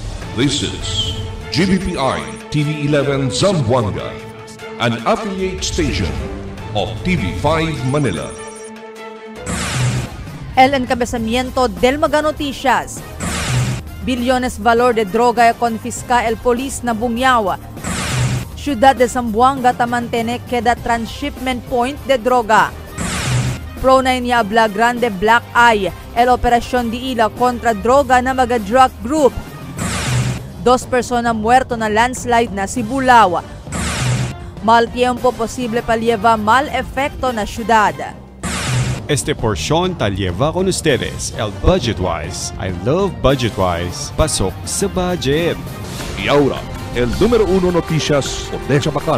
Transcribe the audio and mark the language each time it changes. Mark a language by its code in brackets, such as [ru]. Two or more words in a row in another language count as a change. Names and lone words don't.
[en] This is GBPI TV11 Zamboanga, an affiliate station of TV5 Manila. [cbk] El encabezamiento del Maga Noticias. Billones valor de droga confisca el polis na Bungyao. Ciudad de Zamboanga tamantene queda transshipment point de droga. Pro-9 niya habla grande black eye, el operasyon di ila kontra droga na mga [en] drug group. [cbk] 2 persona muerto na landslide na Sibulaw. Mal tiempo posible palieva mal efecto na syudad. Este porción tal lleva con ustedes el Budgetwise. [en] I love Budgetwise. [tl] Pasok sa budget. [cbk] Y ahora, el número 1 noticias de Chabacano.